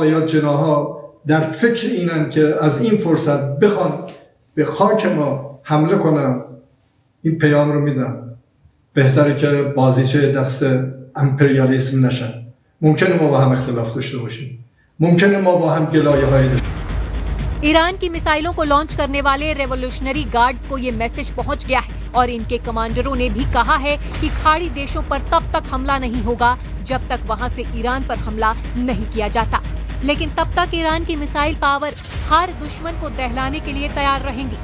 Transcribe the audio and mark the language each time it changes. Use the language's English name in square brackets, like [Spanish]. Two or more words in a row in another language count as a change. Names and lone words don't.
[Persian] یا جناح‌ها در فکر اینن که از این فرصت بخوان به خاک ما حمله کنن، این پیام رو میدم بهتره که بازیچه دست امپریالیسم نشن. ممکنه ما با هم اختلاف داشته باشیم، ممکنه ما با هم گلایه‌هایی داشته باشیم. [Hindi] ईरान की मिसाइलों को लॉन्च करने वाले [English] revolutionary guards [Hindi] को ये मैसेज पहुंच गया है और इनके कमांडरों ने भी कहा है कि खाड़ी देशों पर तब तक हमला नहीं होगा जब तक वहां से ईरान पर हमला नहीं किया जाता। लेकिन तब तक ईरान की [English] missile power [Hindi] हर दुश्मन को दहलाने के लिए तैयार रहेंगी।